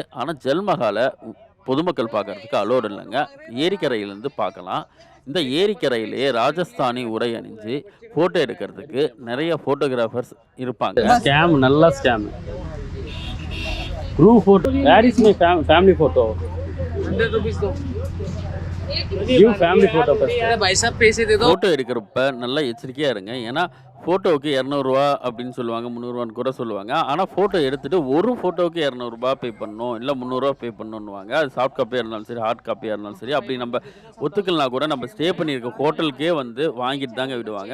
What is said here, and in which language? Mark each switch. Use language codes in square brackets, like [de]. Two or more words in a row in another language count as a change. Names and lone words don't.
[ta] ஆனால் ஜல் மஹாலை பொதுமக்கள் பார்க்கறதுக்கு அலோடு இல்லைங்க. ஏரிக்கரையிலேருந்து பார்க்கலாம். இந்த ஏரிக்கரையிலேயே ராஜஸ்தானி உடை அணிஞ்சு ஃபோட்டோ எடுக்கிறதுக்கு நிறைய ஃபோட்டோகிராஃபர்ஸ் இருப்பாங்க. [en] scam, நல்லா scam. proof photo. where is my family photo? [hi] 100 रुपीस दो। [en] give family photo first. [hi] अरे भाई साहब पैसे दे दो। [ta] ஃபோட்டோ எடுக்கிறப்ப நல்லா எச்சரிக்கையாக இருங்க. ஏன்னா ஃபோட்டோவுக்கு 200 அப்படின்னு சொல்லுவாங்க, 300 கூட சொல்லுவாங்க. ஆனால் ஃபோட்டோ எடுத்துகிட்டு ஒரு ஃபோட்டோவுக்கு 200 பே பண்ணணும், இல்லை 300 பே பண்ணணுன்னுவாங்க. அது [en] soft copyயாக [ta] இருந்தாலும் சரி, [en] hard copyயாக [ta] இருந்தாலும் சரி. அப்படி நம்ம ஒத்துக்கலனா கூட நம்ம ஸ்டே பண்ணியிருக்க ஹோட்டலுக்கே வந்து வாங்கிட்டு தாங்க விடுவாங்க.